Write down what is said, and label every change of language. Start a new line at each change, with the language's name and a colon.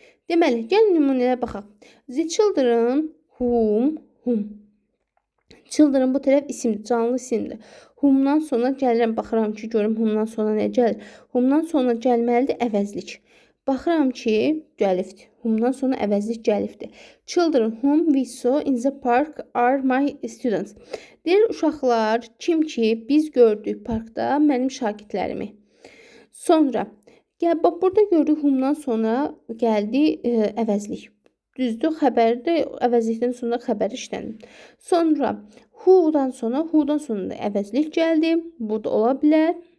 Azerbaijani: Deməli, gəlin nümunələrə baxaq. The children, whom. Children bu tərəf isimdir, canlı isimdir. Whomdan sonra gəlirəm, baxıram ki, görüm whomdan sonra nə gəlir. Whomdan sonra gəlməlidir əvəzlik. Baxıram ki, gəlifdir. Whomdan sonra əvəzlik gəlifdir.
English: Children whom we saw in the park are my students.
Azerbaijani: Deyir, uşaqlar, kim ki biz gördük parkda mənim şagirdlərimi. Sonra gəl, bax, burada gördük whomdan sonra gəldi əvəzlik. Düzdür, xəbərdə əvəzlikdən sonra xəbər işlənir. Sonra who'dan sonra da əvəzlik gəldi. Bu da ola bilər.